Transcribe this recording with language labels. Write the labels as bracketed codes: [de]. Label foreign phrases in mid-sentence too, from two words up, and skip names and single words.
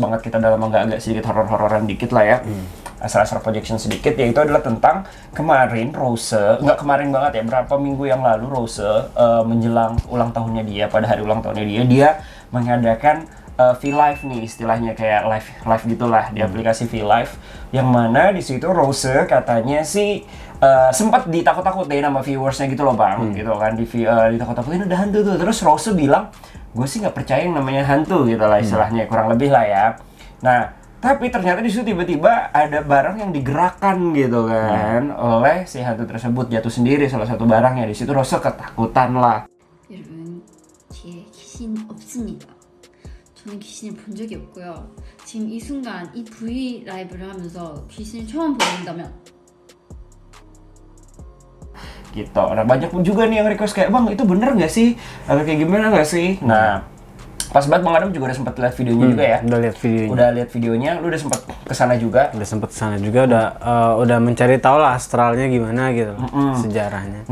[id] banget kita udah lama agak sedikit horor-hororan dikit lah ya, asal-asal projection sedikit, yaitu adalah tentang kemarin Rose, nggak kemarin banget ya, berapa minggu yang lalu Rose menjelang ulang tahunnya dia, pada hari ulang tahunnya dia mengadakan V-Live nih istilahnya, kayak live gitulah di aplikasi V-Live, yang mana di situ Rose katanya sih sempat ditakut-takutin sama viewersnya gitu loh bang, gitu kan, ditakut-takutin ada hantu tuh. Terus Rose bilang, gue sih nggak percaya yang namanya hantu gitu lah istilahnya, kurang lebih lah ya. Nah, tapi ternyata di situ tiba-tiba ada barang yang digerakkan gitu kan oleh si hantu tersebut, jatuh sendiri salah satu barangnya. Di situ Rose ketakutan lah. [ko] 여러분, 뒤에 귀신 없습니다. 저는 귀신을 본 적이 없고요. 지금 이 순간 이 V 라이브를 하면서 귀신을 처음 보는다면 [id] Gitu. Nah, banyak juga nih yang request kayak, bang itu bener nggak sih? Atau kayak gimana nggak sih? Nah, pas banget Bang Adam juga udah sempat lihat videonya juga ya. Udah lihat videonya, lu udah sempat kesana juga. Udah sempat kesana juga, udah mencari tahu lah astralnya gimana gitu, sejarahnya.